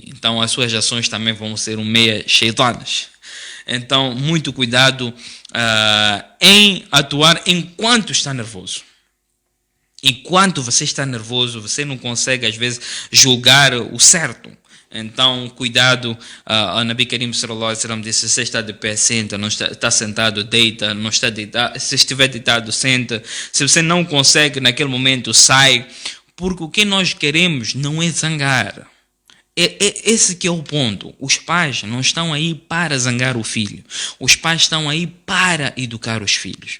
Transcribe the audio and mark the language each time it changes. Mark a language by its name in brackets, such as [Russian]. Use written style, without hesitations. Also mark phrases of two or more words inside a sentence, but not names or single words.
[Portuguese] Então, as suas ações também vão ser meia shaitanas. Então, muito cuidado em atuar enquanto está nervoso. Enquanto você está nervoso, você não consegue, às vezes, julgar o certo. Então, cuidado, a [Arabic] نبي كريم صلى الله عليه وسلم [Portuguese] disse: se você está de pé, senta, não está sentado, deita, não está deitado, se estiver deitado, senta. Se você não consegue naquele momento, sai, porque o que nós queremos não é zangar, Esse que é o ponto. Os pais não estão aí para zangar o filho. Os pais estão aí para educar os filhos.